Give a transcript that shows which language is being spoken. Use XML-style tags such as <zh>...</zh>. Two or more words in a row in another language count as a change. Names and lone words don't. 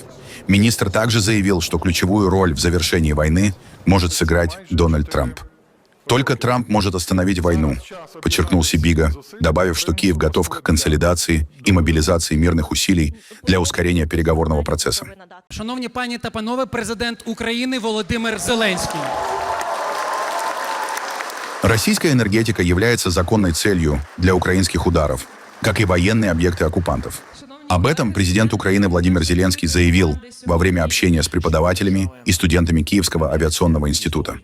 <ru>Министр также заявил, что ключевую роль в завершении войны может сыграть Дональд Трамп. «Только Трамп может остановить войну», — подчеркнул Сибига, добавив, что Киев готов к консолидации и мобилизации мирных усилий для ускорения переговорного процесса.</ru> <uk>Шановні пані та панове, президент України Володимир Зеленський.</uk> <ru>Российская энергетика является законной целью для украинских ударов, как и военные объекты оккупантов. Об этом президент Украины Владимир Зеленский заявил во время общения с преподавателями и студентами Киевского авиационного института.</ru>